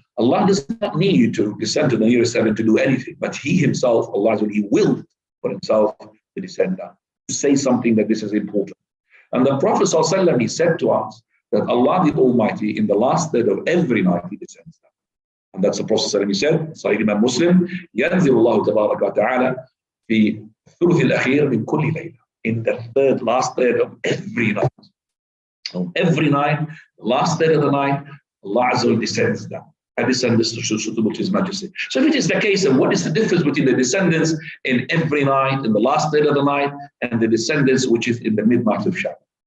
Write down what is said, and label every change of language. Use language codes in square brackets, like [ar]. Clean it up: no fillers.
[en] Allah does not need you to descend to the nearest heaven to do anything, but He Himself, Allah, He willed for Himself to descend down, to say something that this is important. And the Prophet ﷺ, he said to us that Allah the Almighty, in the last third of every night, He descends down. And that's the Prophet ﷺ, he said, Sahih Imam Muslim, [ar] ينزل الله تبارك وتعالى في الثلث الأخير من كل ليلة. [en] In the last third of every night. On every night, the last third of the night, Allah Azza wa Jalla descends down. And descends suitable to His Majesty. So if it is the case, then what is the difference between the descendants in every night, in the last third of the night, and the descendants which is in the midnight of Sha'baan?